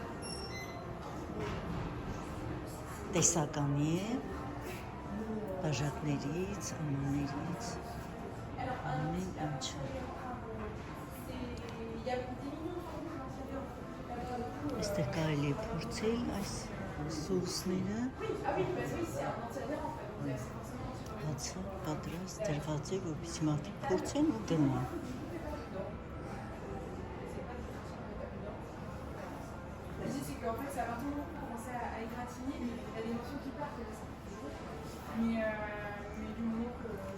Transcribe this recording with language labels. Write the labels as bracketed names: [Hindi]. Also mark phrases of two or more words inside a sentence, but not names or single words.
[Armenian] տեսականի է, բաժակներից, ամաններից, ամեն ինչը։ Այստեղ կարելի է փորձել այս սոուսները, հացը պատրաստ դրված է, որպեսզի մարդիկ փորձեն ու գնան։ [French] En fait, ça va toujours commencer à égratigner, il y a des morceaux qui partent, mais du moment que